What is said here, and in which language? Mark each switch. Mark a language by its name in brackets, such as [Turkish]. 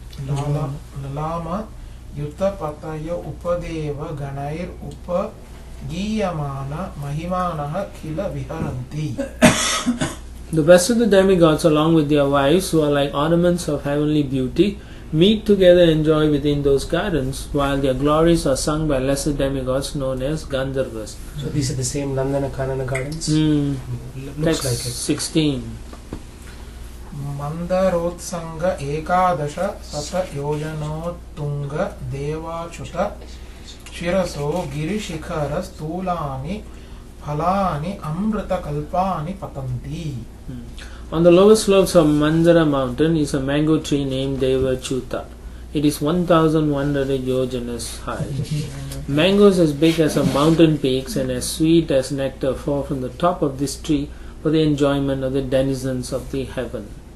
[Sanskrit] ललाम युत पतय उपदेव गणैर उपगीयमान महिमानः किल विहरन्ति. [English] The best of the demigods, along with their wives, who are like ornaments of heavenly beauty, meet together and enjoy within those gardens, while their glories are sung by lesser demigods known as Gandharvas. So these are the same Nandana Kanana gardens? Looks Looks like it. 16. [Sanskrit] मन्दरोत्सङ्ग एकादश शत योजनोत्तुङ्ग देवाच्युत शिरसो गिरिशिखर स्थूलानि फलानि अमृतकल्पानि पतन्ति. [English] On the lower slopes of Mandara mountain is a mango tree named Devachyuta. It is 1,100 yojanas high. Mangoes as big as a mountain peaks and as sweet as nectar fall from the top of this tree for the enjoyment of the denizens of the heaven.